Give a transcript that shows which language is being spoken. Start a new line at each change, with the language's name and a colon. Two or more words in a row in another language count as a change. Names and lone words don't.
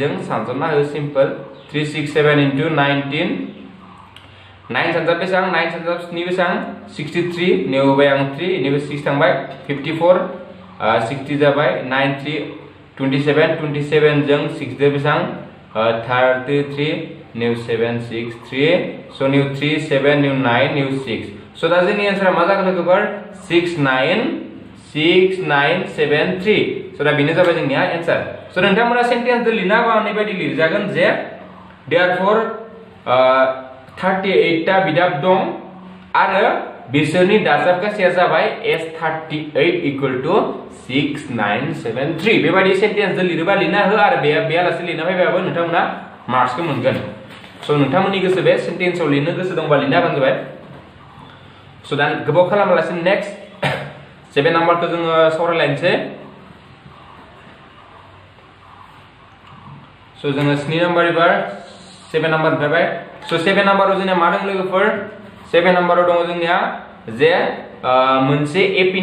Bodo: जों सानजोबना हो सिम्पल 367 into 19 9 सानजाब बेसां 9 सानजाब 7 बेसां 63 नेवबाय आं 3 नेबो 6 थांबाय 54 60 जाबाय 9 3 27 जों 6 दे बेसां 33 new 7 6 3 so new 3 7 new 9 new 6 so दा जोंनि आन्सारा मा जागोन लोगोफोर 6973 so दा बेनो जाबाय जोंनिया आन्सार so नोंथांमोना सेन्टेन्स लिरना गावनि बायदि लिरजागोन जे therefore 38 टा बिदाब दं आरो बिसोरनि दाजाबगासेया जाबाय
English: S38 equal to 6973
Bodo: बेबायदि सेन्टेन्स लिरबा लिरना हो आरो बेयालासे लिरना फैबाबो नोंथांमोना मार्क्सखौ मोनगोन सो नोंथांमोननि गोसो बे सेन्टेन्सआव लिरनो गोसो दंबा लिरना होबानो जाबाय सो दा गोबाव खालामालासिनो नेक्स्ट 7 नाम्बारखौ जोङो सावरायलायनोसै सो जोङो 7 नाम्बार एबार 7 नाम्बार फैबाय सो 7 नाम्बाराव जोंनिया मा दं लोगोफोर 7 नाम्बाराव दङ जोंनिया जे मोनसे एपी